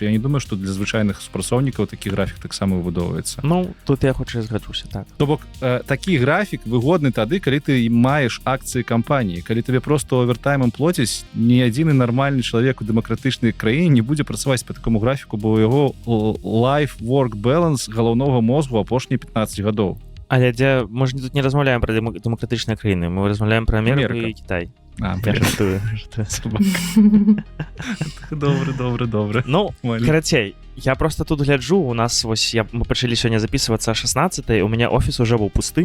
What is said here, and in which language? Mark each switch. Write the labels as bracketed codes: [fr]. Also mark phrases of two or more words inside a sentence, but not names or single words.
[be] Я не думаю, што для звычайных супрацоўнікаў такі графік таксама выбудоўваецца. Тут я хутчэй згаджуся, так. То бок такі графік выгодны тады, калі ты маеш акцыі кампаніі, калі [ru] тебе просто [be] овертаймам плоцяць, ні адзіны нармальны чалавек у дэмакратычнай краіне не будзе працаваць па такому графіку, бо яго [en] life-work balance [be] галаўнога мозгу апошнія 15 гадоў. Але мы ж тут не размаўляем пра дэмакратычныя краіны, мы размаўляем пра Амерыку і Кітай. Добры. Ну, карацей, я просто тут гляджу, у нас вось мы пачалі сёння записывацца 16-й, у мяне офіс уже быў пусты.